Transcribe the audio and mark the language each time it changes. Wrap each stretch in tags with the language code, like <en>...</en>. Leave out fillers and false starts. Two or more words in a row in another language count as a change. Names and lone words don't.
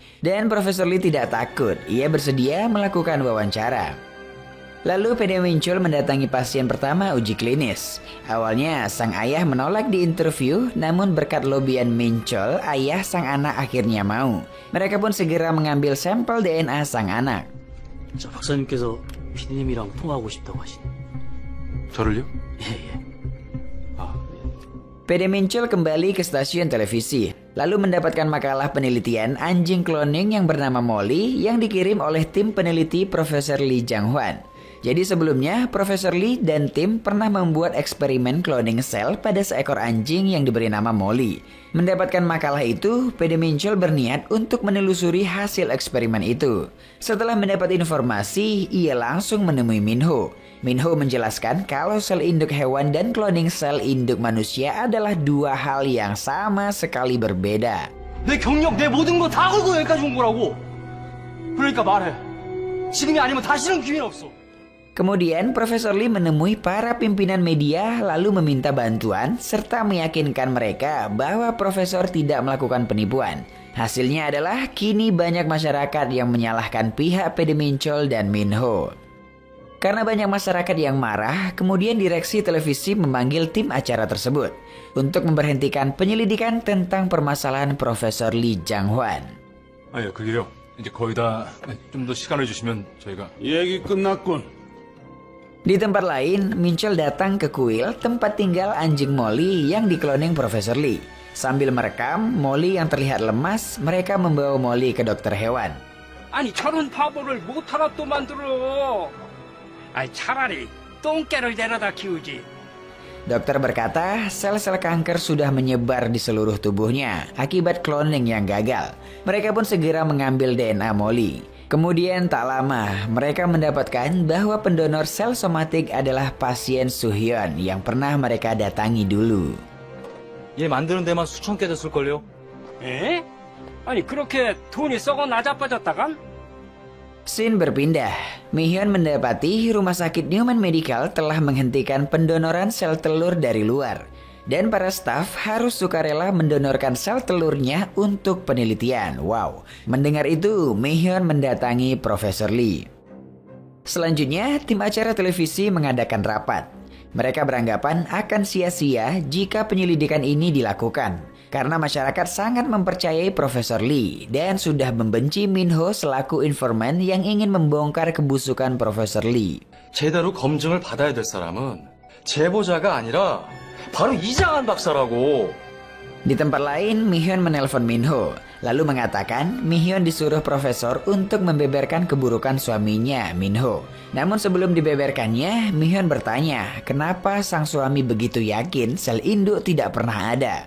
<id>Dan Profesor Lee tidak takut, ia bersedia melakukan wawancara. Lalu PD Min-chul mendatangi pasien pertama uji klinis. Awalnya sang ayah menolak di interview, namun berkat lobian Min-chul, ayah sang anak akhirnya mau. Mereka pun segera mengambil sampel DNA sang anak.</id> <ko>자, 박사님께서 피디님이랑 통화하고 싶다고 하시네. 저를요?</ko> <id>PD Min-chul kembali ke stasiun televisi, lalu mendapatkan makalah penelitian anjing cloning yang bernama Molly yang dikirim oleh tim peneliti Profesor Lee Jang-hwan. Jadi sebelumnya, Profesor Lee dan tim pernah membuat eksperimen cloning sel pada seekor anjing yang diberi nama Molly. Mendapatkan makalah itu, PD Min-chul berniat untuk menelusuri hasil eksperimen itu. Setelah mendapat informasi, ia langsung menemui Min-ho. Min-ho menjelaskan kalau sel induk hewan dan cloning sel induk manusia adalah dua hal yang sama sekali berbeda.</id> <ko>내 경력, 내 모든 거 다 걸고 여기까지 온 거라고. 그러니까 말해. 지금이 아니면 다시는 기회는 없어.</ko> <id>Kemudian Profesor Lee menemui para pimpinan media lalu meminta bantuan serta meyakinkan mereka bahwa Profesor tidak melakukan penipuan. Hasilnya adalah kini banyak masyarakat yang menyalahkan pihak PD Min-chul dan Min-ho. Karena banyak masyarakat yang marah, kemudian direksi televisi memanggil tim acara tersebut untuk memberhentikan penyelidikan tentang permasalahan Profesor Lee Jang-hwan.</id> <ko>그게요. 이제 거의 다 좀 더 시간을 주시면 저희가 얘기 끝났군.</ko> <id>Di tempat lain, Min-chul datang ke kuil tempat tinggal anjing Molly yang dikloning Profesor Lee. Sambil merekam Molly yang terlihat lemas, mereka membawa Molly ke dokter hewan.</id> <ko>아니 저런 바보를 못하나 또 만들어. 아니 차라리 똥개를 데려다 키우지.</ko> <id>Dokter berkata, sel-sel kanker sudah menyebar di seluruh tubuhnya akibat cloning yang gagal. Mereka pun segera mengambil DNA Molly. Kemudian tak lama, mereka mendapatkan bahwa pendonor sel somatik adalah pasien Soo-hyun yang pernah mereka datangi dulu.</id> <ko>얘 만드는 데만 수천 개 됐을걸요? 에? 아니 그렇게 돈이 썩어 나자빠졌다간?</ko> <id>Scene berpindah. Mi-hyun mendapati rumah sakit Newman Medical telah menghentikan pendonoran sel telur dari luar. Dan para staf harus sukarela mendonorkan sel telurnya untuk penelitian. Wow, mendengar itu, Mi-hyun mendatangi Profesor Lee. Selanjutnya, tim acara televisi mengadakan rapat. Mereka beranggapan akan sia-sia jika penyelidikan ini dilakukan. Karena masyarakat sangat mempercayai Profesor Lee dan sudah membenci Min-ho selaku informan yang ingin membongkar kebusukan Profesor Lee.</id> <ko>제대로 검증을 받아야 될 사람은 제보자가 아니라 바로 이장한 박사라고.</ko> <id>Di tempat lain, Mi-hyun menelpon Min-ho, lalu mengatakan Mi-hyun disuruh Profesor untuk membeberkan keburukan suaminya, Min-ho. Namun sebelum dibeberkannya, Mi-hyun bertanya, kenapa sang suami begitu yakin sel induk tidak pernah ada.</id>